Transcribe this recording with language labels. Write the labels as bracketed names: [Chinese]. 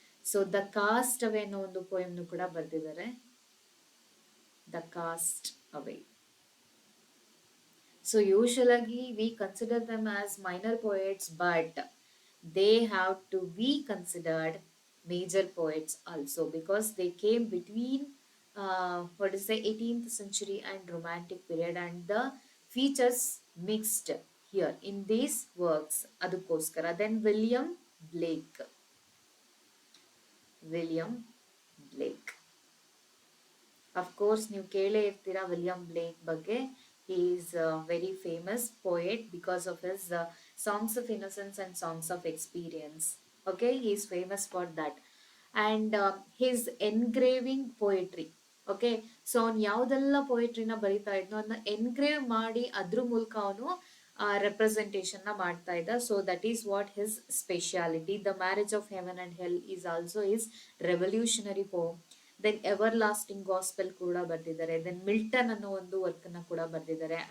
[Kannada] So the cost ಅವೇ ಅನ್ನೋ ಒಂದು ಪೋಯಮ್ನು ಕೂಡ ಬರೆದಿದ್ದಾರೆ. The cost away. [English] So usually we consider them as minor poets, but they have to be considered major poets also, because they came between 18th century and romantic period, and the features mixed here in these works. Adukoskara. Then William Blake. William Blake. Of course, [Kannada] ನೀವು ಕೇಳೇ ಇರ್ತೀರಾ William ಬ್ಲೇಕ್ ಬಗ್ಗೆ. [English] He is a very famous poet because of his songs of innocence and songs of experience. Okay, he is famous for that. And his engraving poetry. [Kannada] Okay, so ಅವ್ನು ಯಾವುದೆಲ್ಲ ಪೊಯೆಟ್ರಿನ ಬರಿತಾ ಇದ್ನೋ ಅದನ್ನ engrave ಮಾಡಿ ಅದ್ರ ಮೂಲಕ ಅವನು ರೆಪ್ರೆಸೆಂಟೇಷನ್ನ ಮಾಡ್ತಾ ಇದ್ದ. [English] So that is what his speciality. The marriage of heaven and hell is also his revolutionary poem. [Kannada] Then ever lasting gospel ಕೂಡ ಬರೆದಿದ್ದಾರೆ. ದೆನ್ ಮಿಲ್ಟನ್ ಅನ್ನೋ ಒಂದು ವರ್ಕ್ ಅನ್ನ ಕೂಡ ಬರೆದಿದ್ದಾರೆ.